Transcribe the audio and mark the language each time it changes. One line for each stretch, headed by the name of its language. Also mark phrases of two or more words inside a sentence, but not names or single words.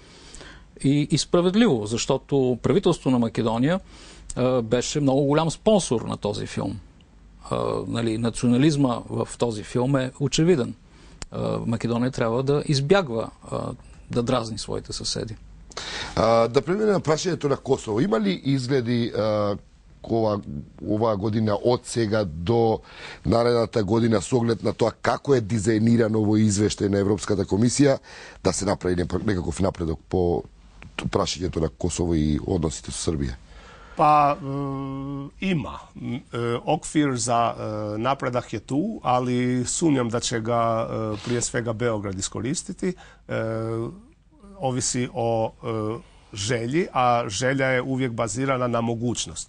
Bulgarian: И справедливо, защото правителството на Македония беше много голям спонсор на този филм. Национализма в този филм е очевиден. Македония трябва да избягва да дразни своите съседи.
Macedonian: Да преминем на прашањето на Косово. Има ли изгледи оваа година од сега до наредната година со оглед на тоа како е дизајнирано во извештај на Европската комисија да се направи некаков напредок по прашањето на Косово и односите со Србија?
Croatian: Pa ima. Okvir za napredak je tu, ali sumnjam da će ga prije svega Beograd iskoristiti. Ovisi o želji, a želja je uvijek bazirana na mogućnost.